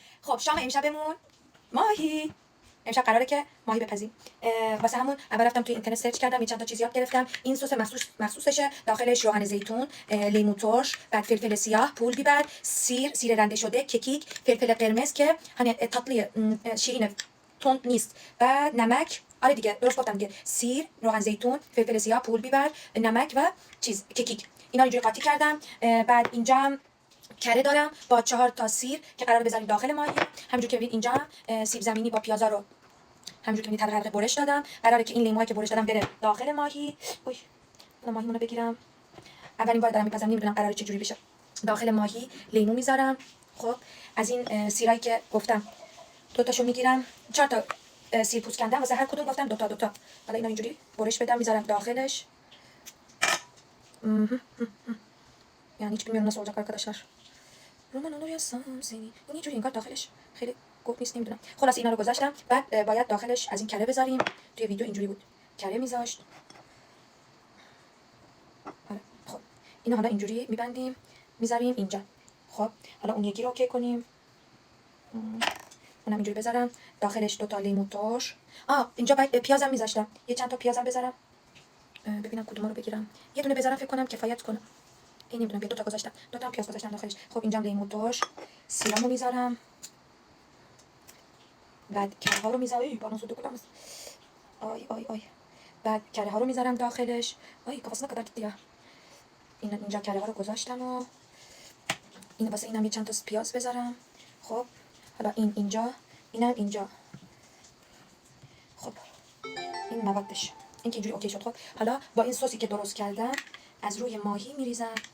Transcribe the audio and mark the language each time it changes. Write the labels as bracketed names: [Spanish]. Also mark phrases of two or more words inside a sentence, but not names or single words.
[Persian] خب شام امشبمون ماهی. امشب قراره که ماهی بپزیم. واسه همون اول رفتم توی اینترنت سرچ کردم، چند تا چیز یاد گرفتم. این سس مخصوصشه، داخلش روغن زیتون، لیمو ترش، بعد فلفل سیاه، [Turkish] pul biber, [Persian] سیر رنده شده، کیک، فلفل قرمز که [Turkish] hani tatlı şirin [Persian] تند نیست، بعد نمک. آره دیگه درست گفتم دیگه. سیر، روغن زیتون، فلفل سیاه، [Turkish] pul biber, [Persian] نمک و چیز کیک. اینا اینجوری قاطی کردم. بعد اینجا کره دارم با 4 تا سیر که قراره بذاریم داخل ماهی. همونجوری که ببینید اینجا سیب زمینی با پیازا رو همونجوری که ببینید حلقه برش دادم. قراره که این لیموهایی که برش دادم بره داخل ماهی. اوی الان ماهیمونو بگیرم. اولین بار دارم میپزم، نمیدونم قراره چه جوری بشه. داخل ماهی لیمو میذارم. خب از این سیرایی که گفتم دو تاشو میگیرم. 4 تا سیر پوست کندم، واسه هر کدوم گفتم دو تا. حالا اینا اینجوری برش بدم، میذارم داخلش. [Turkish] Yani hiç bilmiyorum nasıl olacak arkadaşlar. Roman olur ya seni. Bu niye [Persian] جوری انگار داخلش خیلی گفت نیست، نمیدونم. خلاص اینا رو گذاشتم. بعد باید داخلش از این کره بذاریم. توی ویدیو اینجوری بود کره میذاشت. آره خب اینا حالا اینجوری میبندیم میذاریم اینجا. خب حالا اون یکی رو اوکی کنیم. اونم اینجوری بذارم داخلش. 2 تا لیمو ترش. اینجا باید پیازم میذاشتم. یه چند تا پیازم بذارم. ببینم کدومو رو بگیرم. یه دونه بذارم فکر کنم کفایت کنه. این نمیدونم که 2 تا گذاشتم. 2 تا پیاز گذاشتم داخلش. خب اینجا لیمو ترش، سیرامو میذارم. بعد کره ها رو میذارم. بانو سودو کلام. آی. بعد کره ها رو میذارم داخلش. [Turkish] کافاسنا kadar gitti ya. [Persian] اینجا کره ها رو گذاشتم و این واسه اینم یه چند تا پیاز بذارم. خب حالا اینجا، اینم اینجا. خب این موادش. این که اینجوری اوکی شد. خب حالا با این سوسی که درست کردم از روی ماهی میریزم.